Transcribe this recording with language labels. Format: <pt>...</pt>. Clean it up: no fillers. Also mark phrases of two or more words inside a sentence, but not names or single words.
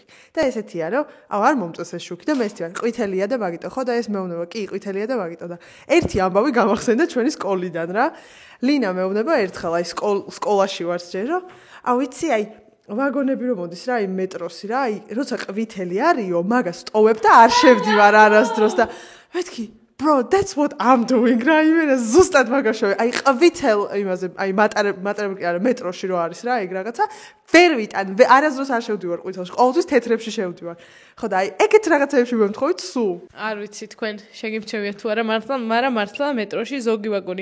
<ka>და ესეთია რომ არ მომწონს ეს შუქი და მე ესეთი ვარ ყვითელია და მაგიტო ხო და ეს მეუბნება კი ყვითელია და მაგიტო და ერთი ამბავი გამახსენდა ჩვენი სკოლიდან რა. ლინა მეუბნება ერთხელ აი სკოლაში ვარ ჯერო. ვიცი აი ვაგონები რომ მოდის რა აი მეტროსი რა აი როცა ყვითელი არისო მაგას ტოვებ და არ შევდივარ არასდროს და მეთქი</ka> <en>Bro, that's what I'm doing,</en> <ka>რა, იმენა ზუსტად მაგაშოვე. აი ყვითელ იმაზე, აი მატარებლი კი არა, მეტროში რო არის რა, ეგ რაღაცა. ვერ ვიტან, არასდროს არ შევდივარ ყვითელში, ყოველთვის თეთრებში შევდივარ. ხო და აი ეგეთ რაღაცებში ვემთხოვით სულ. არ ვიცი თქვენ შეგიმჩევიათ თუ არა მართლა, მაგრამ მართლა მეტროში ზოგი ვაგონი.</ka>